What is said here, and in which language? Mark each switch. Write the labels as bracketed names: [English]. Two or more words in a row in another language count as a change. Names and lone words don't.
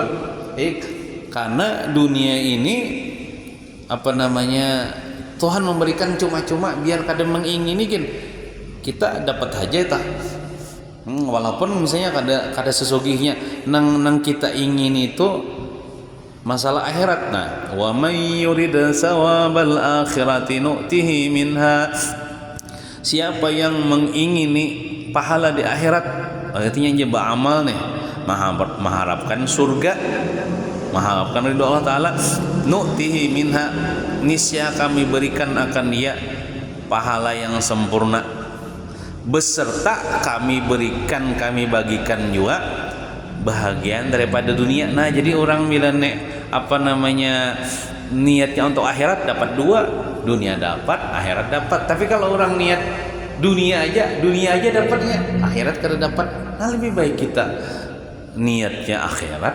[Banjar] Karena dunia ini Tuhan memberikan cuma-cuma, biar kada mengingini kan kita dapat aja tah. Walaupun misalnya kada sesugihnya nang kita ingin itu masalah akhirat. [Arabic] Nah ومن يرد ثواب الآخرة نؤته منها, [Banjar] siapa yang mengingini pahala di akhirat, artinya dia beramal nih mengharapkan surga, mengharapkan ridho Allah Ta'ala, [Arabic] نؤته منها, [Banjar] niscaya kami berikan akan dia pahala yang sempurna, beserta kami bagikan juga bahagian daripada dunia. Nah jadi orang bila niatnya untuk akhirat dapat dua, dunia dapat, akhirat dapat. Tapi kalau orang niat dunia aja dapatnya, akhirat kada dapat. Nah lebih baik kita niatnya akhirat.